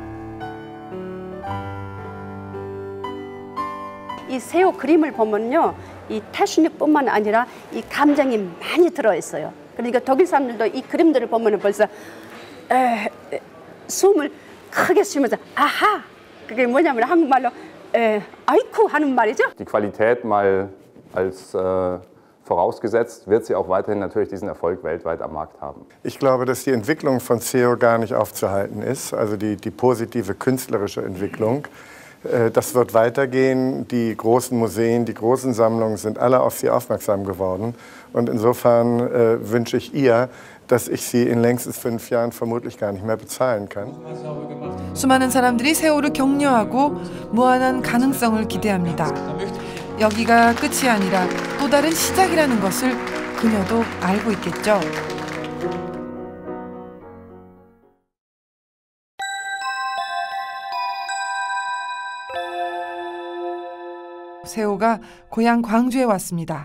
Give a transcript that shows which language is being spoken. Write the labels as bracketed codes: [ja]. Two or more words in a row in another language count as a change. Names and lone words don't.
[ko] 이 세호 그림을 보면요, 이 태순이뿐만 아니라 이 감정이 많이 들어있어요. 그러니까 독일 사람들도 이 그림들을 보면 벌써 숨을 크게 쉬면서 아하, 그게 뭐냐면 한국말로 아이쿠 하는 말이죠. [de] Die Qualität mal als vorausgesetzt, wird sie auch weiterhin natürlich diesen Erfolg weltweit am Markt haben. Ich glaube, dass die Entwicklung von SEO gar nicht aufzuhalten ist, also die positive künstlerische Entwicklung. Das wird weitergehen. Die großen Museen, die großen Sammlungen sind alle auf sie aufmerksam geworden. Und insofern wünsche ich ihr, dass ich sie in längstens 5 Jahren vermutlich gar nicht mehr bezahlen kann. [ko] 수많은 사람들이 세호를 격려하고 무한한 가능성을 기대합니다. 여기가 끝이 아니라 또 다른 시작이라는 것을 그녀도 알고 있겠죠. 세호가 고향 광주에 왔습니다.